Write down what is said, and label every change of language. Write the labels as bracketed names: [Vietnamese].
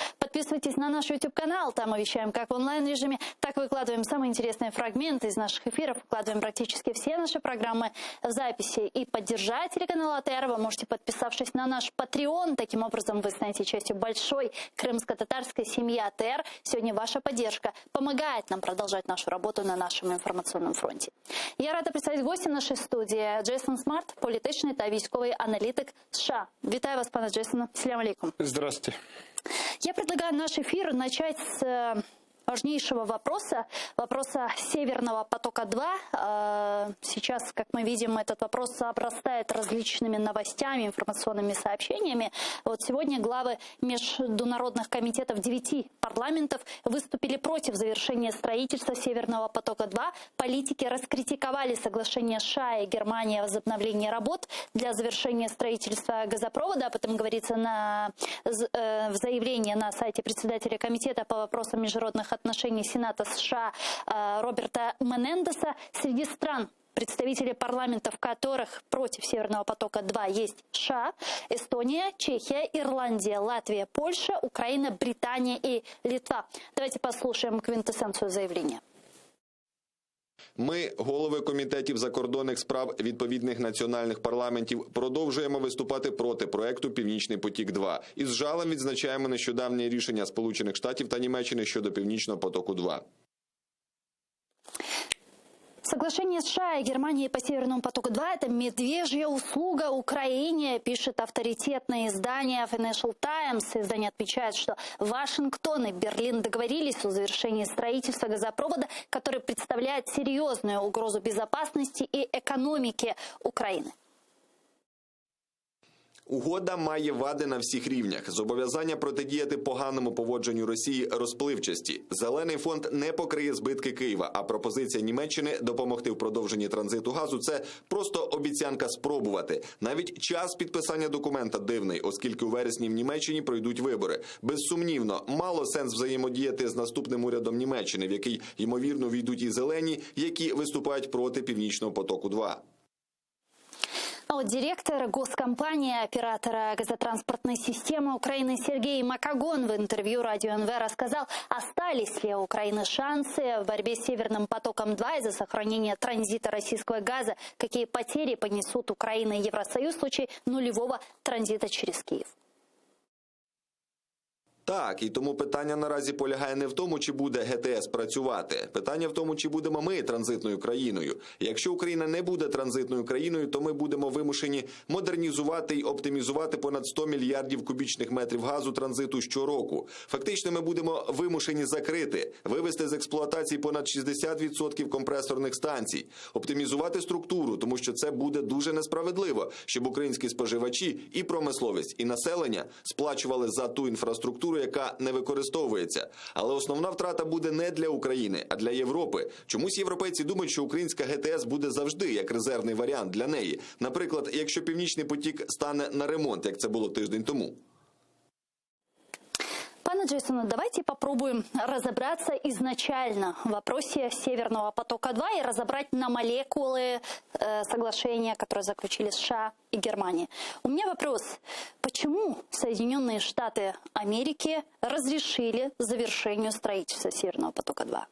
[Russian] Подписывайтесь на наш YouTube-канал, там мы вещаем как в онлайн-режиме, так выкладываем самые интересные фрагменты из наших эфиров, выкладываем практически все наши программы в записи. И поддержать телеканал АТР вы можете, подписавшись на наш Patreon. Таким образом вы станете частью большой крымско-татарской семьи АТР. Сегодня ваша поддержка помогает нам продолжать нашу работу на нашем информационном фронте. Я рада представить гостя нашей студии Джейсон Смарт, [Ukrainian] політичний та військовий аналитик [Russian] США. [Ukrainian] Витаю вас, пане Джейсона. [Arabic] Ассаляму алейкум. [Russian] Здравствуйте. Я предлагаю наш эфир начать с важнейшего вопроса Северного потока-2. Сейчас, как мы видим, этот вопрос обрастает различными новостями, информационными сообщениями. Вот сегодня главы международных комитетов 9 парламентов выступили против завершения строительства Северного потока-2. Политики раскритиковали соглашение США и Германии о возобновлении работ для завершения строительства газопровода. Об этом говорится в заявлении на сайте председателя комитета по вопросам международных отношений Сената США Роберта Менендеса. Среди стран, представители парламентов которых против Северного потока-2 есть США, Эстония, Чехия, Ирландия, Латвия, Польша, Украина, Британия и Литва. Давайте послушаем квинтэссенцию заявления. [Ukrainian] Ми, голови комітетів закордонних справ відповідних національних парламентів, продовжуємо виступати проти проекту «Північний потік-2» і з жалем відзначаємо нещодавнє рішення Сполучених Штатів та Німеччини щодо «Північного потоку-2». [Russian] Соглашение США и Германии по Северному потоку-2 – это медвежья услуга Украине, пишет авторитетное издание Financial Times. Издание отмечает, что Вашингтон и Берлин договорились о завершении строительства газопровода, который представляет серьезную угрозу безопасности и экономике Украины. [Ukrainian] Угода має вади на всіх рівнях. Зобов'язання протидіяти поганому поводженню Росії розпливчасті. Зелений фонд не покриє збитки Києва, а пропозиція Німеччини допомогти в продовженні транзиту газу – це просто обіцянка спробувати. Навіть час підписання документа дивний, оскільки у вересні в Німеччині пройдуть вибори. Безсумнівно, мало сенс взаємодіяти з наступним урядом Німеччини, в який, ймовірно, війдуть і зелені, які виступають проти Північного потоку-2. [Russian] А вот директор госкомпании оператора газотранспортной системы Украины Сергей Макагон в интервью радио НВ рассказал, остались ли у Украины шансы в борьбе с Северным потоком-2 из-за сохранения транзита российского газа, какие потери понесут Украина и Евросоюз в случае нулевого транзита через Киев. [Ukrainian] Так, і тому питання наразі полягає не в тому, чи буде ГТС працювати. Питання в тому, чи будемо ми транзитною країною. Якщо Україна не буде транзитною країною, то ми будемо вимушені модернізувати і оптимізувати понад 100 мільярдів кубічних метрів газу транзиту щороку. Фактично ми будемо вимушені закрити, вивести з експлуатації понад 60% компресорних станцій, оптимізувати структуру, тому що це буде дуже несправедливо, щоб українські споживачі і промисловість, і населення сплачували за ту інфраструктуру, яка не використовується. Але основна втрата буде не для України, а для Європи. Чомусь європейці думають, що українська ГТС буде завжди як резервний варіант для неї. Наприклад, якщо Північний потік стане на ремонт, як це було тиждень тому. [Russian] Пане Джейсоне, давайте попробуем разобраться изначально в вопросе Северного потока-2 и разобрать на молекулы соглашения, которые заключили США и Германия. У меня вопрос. Почему Соединенные Штаты Америки разрешили завершению строительства Северного потока-2?